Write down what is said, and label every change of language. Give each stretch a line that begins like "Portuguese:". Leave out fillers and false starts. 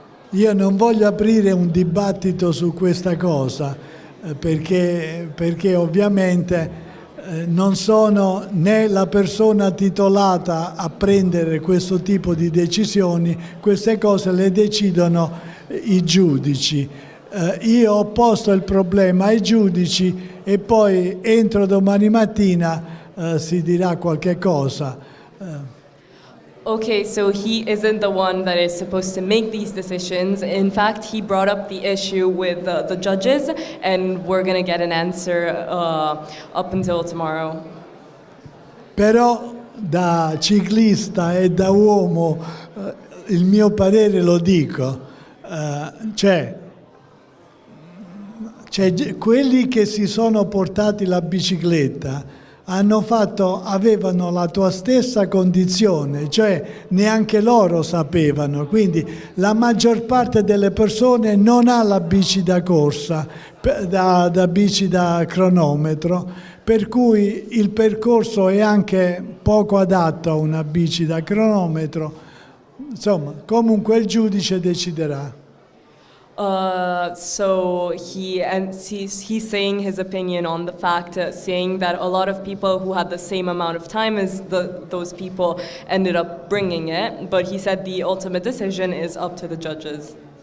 Italian: Io non voglio aprire un dibattito su questa cosa perché ovviamente non sono né la persona titolata a prendere questo tipo di decisioni, queste cose le decidono i giudici. Io ho posto il problema ai giudici e poi entro domani mattina si dirà qualche cosa.
English: Okay, so he isn't the one that is supposed to make these decisions. In fact, he brought up the issue with the judges, and we're going to get an answer up until tomorrow.
Italian: Però da ciclista e da uomo il mio parere lo dico, cioè quelli che si sono portati la bicicletta avevano la tua stessa condizione, cioè neanche loro sapevano, quindi la maggior parte delle persone non ha la bici da corsa, da bici da cronometro, per cui il percorso è anche poco adatto a una bici da cronometro. Insomma, comunque il giudice deciderà.
English: So he's saying his opinion on the fact, saying that a lot of people who had the same amount of time as those people ended up bringing it, but he said the ultimate decision is up to the judges.